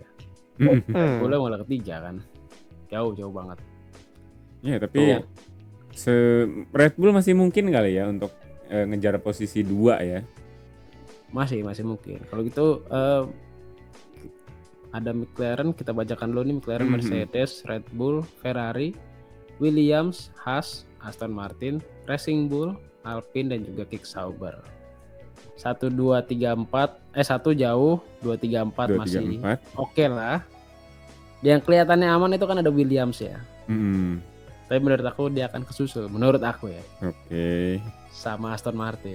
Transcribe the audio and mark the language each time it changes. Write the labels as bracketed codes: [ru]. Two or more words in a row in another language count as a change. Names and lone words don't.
[id] Red Bull malah ketiga kan. Jauh banget. Ya, tapi Red Bull masih mungkin kali ya untuk ngejar posisi 2 ya. Masih mungkin. Kalau gitu ada McLaren, kita bacakan dulu nih McLaren, Mercedes, Red Bull, Ferrari, Williams, Haas, Aston Martin, Racing Bull, Alpine dan juga Kick Sauber. 1 2 3 4 1 jauh, 2 3 4 masih oke lah. Yang kelihatannya aman itu kan ada Williams ya. Tapi menurut aku dia akan kesusul, menurut aku ya. Oke. Sama Aston Martin.